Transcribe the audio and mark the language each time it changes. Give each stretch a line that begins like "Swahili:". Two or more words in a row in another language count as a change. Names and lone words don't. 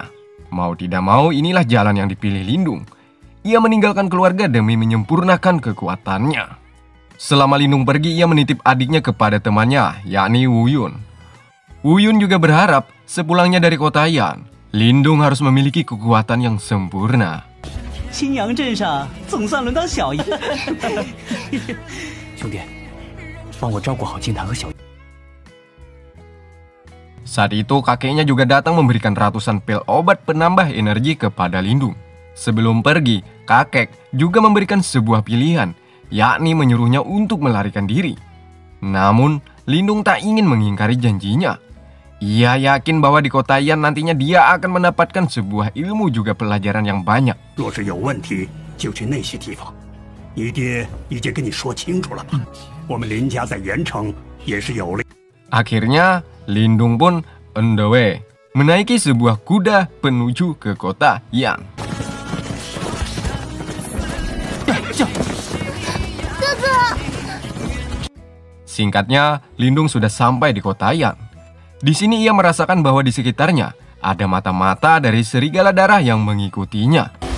Indonesian: Mau tidak mau, inilah jalan yang dipilih Lindung. Ia meninggalkan keluarga demi menyempurnakan kekuatannya. Selama Lindung pergi, ia menitip adiknya kepada temannya, yakni Wu Yun. Wu Yun juga berharap sepulangnya dari kota Yan, Lindung harus memiliki kekuatan yang sempurna.
Chinese: 青阳镇上总算轮到小爷。兄弟，帮我照顾好金坛和小爷。
Indonesian: Saat itu kakeknya juga datang memberikan ratusan pil obat penambah energi kepada Lindung. Sebelum pergi, kakek juga memberikan sebuah pilihan, yakni menyuruhnya untuk melarikan diri. Namun, Lindung tak ingin mengingkari janjinya. Ia yakin bahwa di kota Yan nantinya dia akan mendapatkan sebuah ilmu juga pelajaran yang banyak.
Chinese: 若是有问题，就去那些地方。你爹已经跟你说清楚了吧？我们林家在盐城也是有了。
Indonesian: Akhirnya, Lindung pun
English: on the way,
Indonesian: menaiki sebuah kuda menuju ke kota Yan. Singkatnya, Lindung sudah sampai di kota Yan. Di sini ia merasakan bahwa di sekitarnya ada mata-mata dari serigala darah yang mengikutinya.